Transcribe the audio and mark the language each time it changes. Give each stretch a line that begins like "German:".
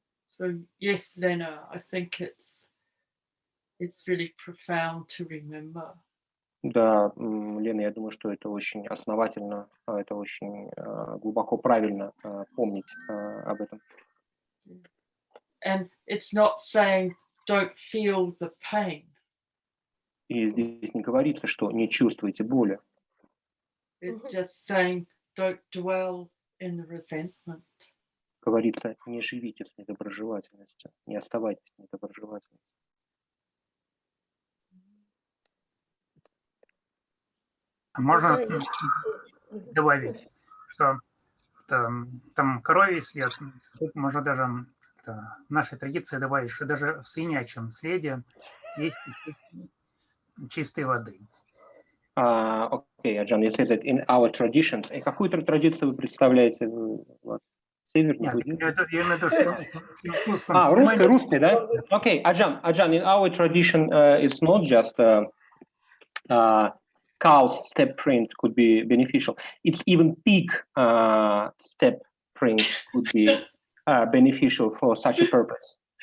English: So yes, Lena, I think it's really profound to remember.
Russian: Да, Лена, я думаю, что это очень основательно, это очень глубоко правильно помнить об этом.
English: And it's not saying don't feel the pain.
Russian: И здесь не говорится, что не чувствуйте боли.
English: It's just saying don't dwell in the resentment.
Russian: Говорится, не живите с недоброжелательностью, не оставайтесь с недоброжелательностью. Можно добавить, что там коровий след, тут можно даже в нашей традиции добавить, что даже в свинячьем следе есть чистой воды.
English: Окей, Аджан, you said that in our traditions.
Russian: И какую традицию вы представляете? Северный, буддизм? Я имею в виду, что русский, да?
English: Окей, Аджан, in our tradition it's not just cow's step print could be beneficial. It's even pig step print could be beneficial for such a purpose.